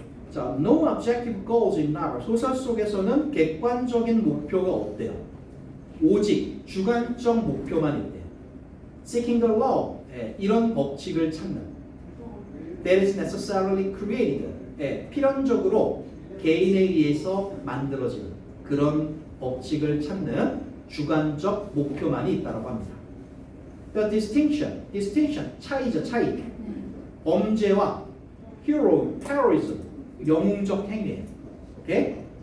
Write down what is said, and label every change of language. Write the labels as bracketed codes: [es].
[en] 자, no objective goals in novel. [ko] 소설 속에서는 객관적인 목표가 없대요. 오직 주관적 목표만 있대요. [en] Seeking the law. [ko] 이런 법칙을 찾는. [en] That is necessarily created. [ko] 필연적으로 개인에 의해서 만들어지는 그런 법칙을 찾는 주관적 목표만이 있다고 합니다. [en] The distinction, [ko] 차이죠, 차이. 범죄와 heroism, 영웅적 행위예요. 오케이?